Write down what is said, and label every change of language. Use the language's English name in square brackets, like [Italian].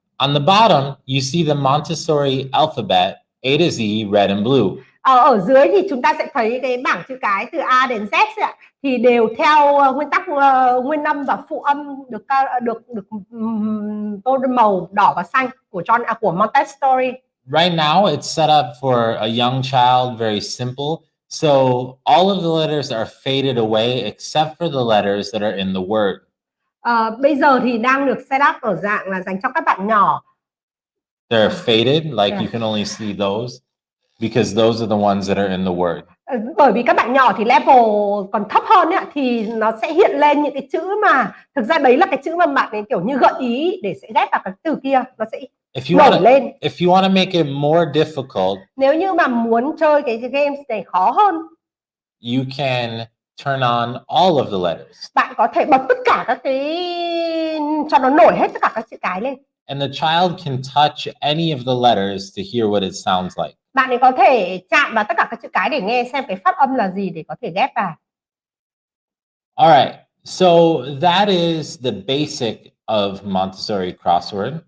[English] On the bottom, you see the Montessori Alphabet, A to Z, red and blue. [Vietnamese] Ở dưới thì chúng ta sẽ thấy cái bảng chữ cái từ A đến Z ạ, thì đều theo nguyên tắc nguyên âm và phụ âm được tô màu đỏ và xanh của Montessori. [English] Right now, it's set up for a young child, very simple. So all of the letters are faded away except for the letters that are in the word. [Vietnamese] Bây giờ thì đang được set up ở dạng là dành cho các bạn nhỏ. [English] They're faded, like you can only see those, because those are the ones that are in the word. [Vietnamese] Bởi vì các bạn nhỏ thì level còn thấp hơn ấy, thì nó sẽ hiện lên những cái chữ mà thực ra đấy là cái chữ mà bạn ấy kiểu như gợi ý để sẽ ghép vào cái từ kia, nó sẽ nổi lên. [English] If you want to make it more difficult, [Vietnamese] nếu như mà muốn chơi cái game này khó hơn, [English] you can turn on all of the letters. [Vietnamese] Bạn có thể bật tất cả các cái, cho nó nổi hết tất cả các chữ cái lên. [English] And the child can touch any of the letters to hear what it sounds like. [Vietnamese] Bạn ấy có thể chạm vào tất cả các chữ cái để nghe xem cái phát âm là gì để có thể ghép vào. [English] All right. So that is the basic of Montessori Crossword.